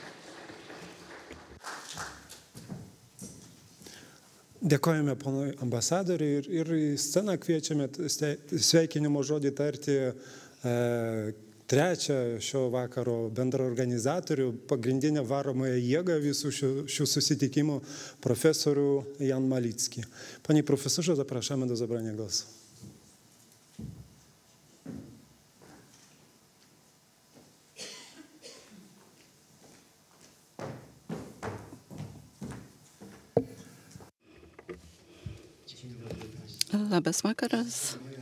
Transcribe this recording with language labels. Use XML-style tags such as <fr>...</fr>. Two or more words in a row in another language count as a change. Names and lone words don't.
<lt>Dėkojame ponui ambasadoriui ir į sceną kviečiame sveikinimo žodį tarti trečią šio vakaro bendrą organizatorių, pagrindinę varomąją jėgą visų šių susitikimų, profesorių Jan Malicki.</lt> <pl>Panie profesorze, zapraszamy do zabrania głosu.</pl> <lt>Labas vakaras.</lt>